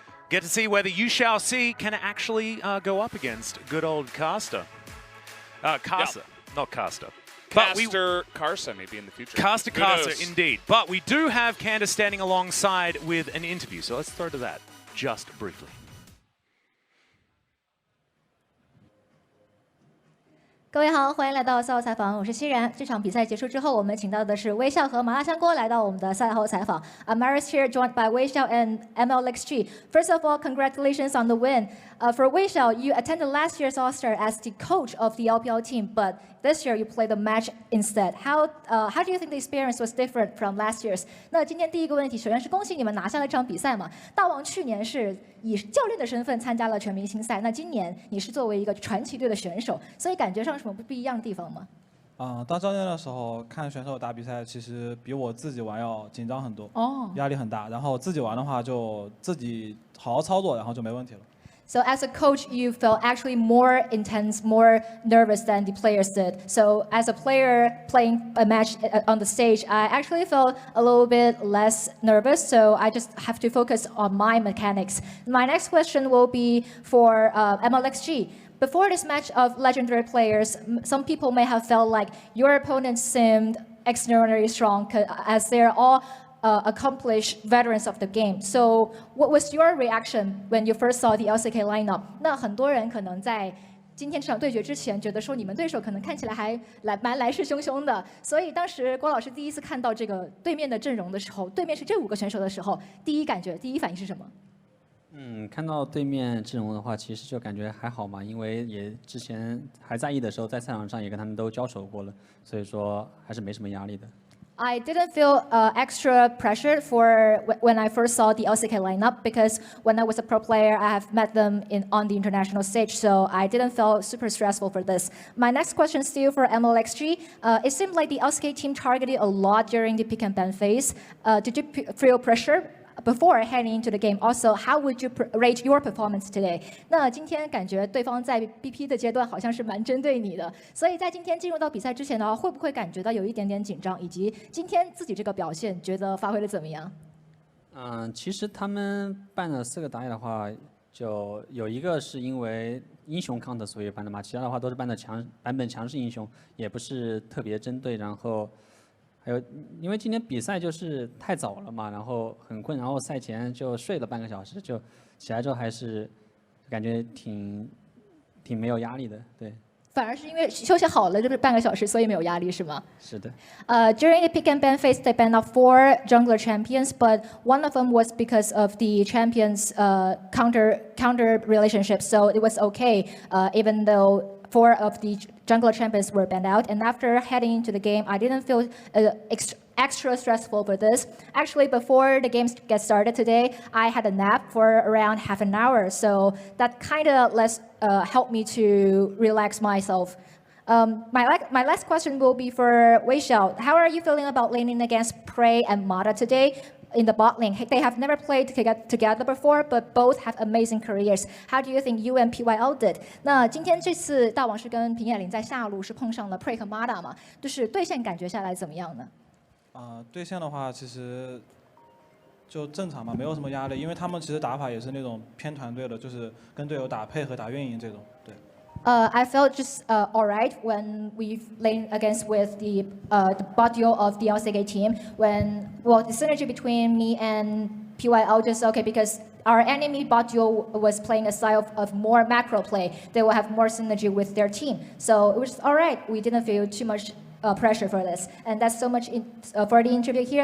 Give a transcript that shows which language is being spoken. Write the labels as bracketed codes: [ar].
[en] Get to see whether You Shall See can actually go up against good old Caster. Caster, not Caster. Caster maybe in the future. Caster, indeed. But we do have Candace standing alongside with an interview, so let's throw to that just briefly. [zh] 各位好，欢迎来到赛后采访，我是欣然。这场比赛结束之后，我们请到的是微笑和麻辣香锅来到我们的赛后采访。 [en] I'm Maris here, joined by Wei Xiao and FLICKR. First of all, congratulations on the win. For Wei Xiao, you attended last year's All-Star as the coach of the LPL team, but this year you played the match instead. How do you think the experience was different from last year's? [zh] 那今天第一个问题，首先是恭喜你们拿下了这场比赛嘛。大王去年是以教练的身份参加了全明星赛，那今年你是作为一个传奇队的选手，所以感觉上有什么不一样的地方吗？当教练的时候看选手打比赛，其实比我自己玩要紧张很多，压力很大。然后自己玩的话就自己好好操作，然后就没问题了。 [en] So as a coach, you felt actually more intense, more nervous than the players did. So as a player playing a match on the stage, I actually felt a little bit less nervous. So I just have to focus on my mechanics. My next question will be for FLICKR. Before this match of legendary players, some people may have felt like your opponents seemed extraordinarily strong as they're all accomplished veterans of the game. So what was your reaction when you first saw the LCK lineup? [zh] 那很多人可能在今天这场对决之前，觉得说你们对手可能看起来还蛮来势汹汹的。所以当时郭老师第一次看到这个对面的阵容的时候，对面是这5个选手的时候，第一反应是什么？看到对面阵容的话，其实就感觉还好嘛，因为也之前还在役的时候，在赛场上也跟他们都交手过了，所以说还是没什么压力的。 [en] I didn't feel extra pressure for when I first saw the LCK lineup because when I was a pro player, I have met them on the international stage, so I didn't feel super stressful for this. My next question is still for FLICKR. It seemed like the LCK team targeted a lot during the pick and ban phase. Did you feel pressure before heading into the game? Also, how would you rate your performance today? [zh] 那今天感觉对方在 BP 的阶段好像是蛮针对你的，所以在今天进入到比赛之前的话，会不会感觉到有一点点紧张？以及今天自己这个表现，觉得发挥的怎么样？其实他们办了4个打野的话，就有一个是因为英雄 count 所以办的嘛，其他的话都是办的版本强势英雄，也不是特别针对，然后。还有，因为今天比赛就是太早了嘛，然后很困，然后赛前就睡了半个小时，就起来之后还是感觉挺没有压力的，对。反而是因为休息好了，就是半个小时，所以没有压力，是吗？是的。 [en] During the pick and ban phase, they banned out 4 jungler champions, but one of them was because of the champions' counter relationship, so it was okay, even though 4 of the jungler champions were banned out. And after heading into the game, I didn't feel extra stressful for this. Actually, before the game gets started today, I had a nap for around half an hour, so that kind of helped me to relax myself. My last question will be for Wei Xiao. How are you feeling about laning against Prey and Mata today? In the bot lane, they have never played together before, but both have amazing careers. How do you think you and PYL did? [zh] 那今天这次大王是跟平野绫在下路是碰上了 Prey 和 Mata 嘛？就是对线感觉下来怎么样呢？对线的话其实就正常嘛，没有什么压力，因为他们其实打法也是那种偏团队的，就是跟队友打配合、打运营这种，对。 [en] I felt just alright when we played against with the bot duo of the LCK team. The synergy between me and PYL just okay because our enemy bot duo was playing a style of more macro play. They will have more synergy with their team, so it was alright. We didn't feel too much pressure for this, and that's so much for the interview here.